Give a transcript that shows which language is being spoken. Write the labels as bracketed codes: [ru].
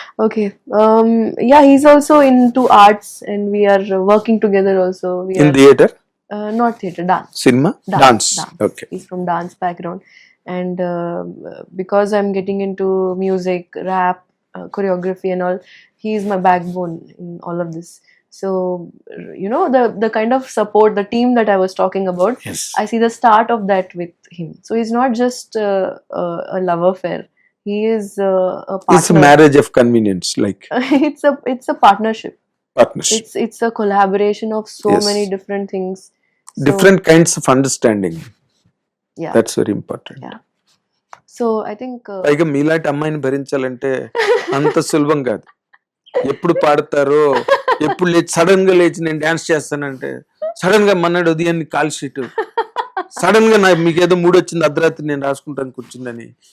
[en] Okay, yeah, he's also into arts and we're working together also. In theatre? Not theatre, dance. Cinema? Dance. Okay. He's from dance background, and because I'm getting into music, rap, choreography and all, he is my backbone in all of this. So you know, the kind of support, the team that I was talking about, Yes. I see the start of that with him. So he's not just a love affair. He is a partner. It's a marriage of convenience, like it's a partnership. It's a collaboration of so Yes. many different things. Different kinds of understanding. Yeah. That's very important. Yeah. So I think [te] పైగా మీలాంటి అమ్మాయిని భరించాలంటే అంత సులభం కాదు. ఎప్పుడు పాడతారో, ఎప్పుడు లేచి sudden గా లేచి నేను డాన్స్ చేస్తానంటే, సడన్ గా మన్నాడు ఉదయాన్ని కాల్ షీట్, సడన్ గా మీకు ఏదో మూడు వచ్చింది అర్ధరాత్రి నేను రాసుకుంటాను కూర్చుందని.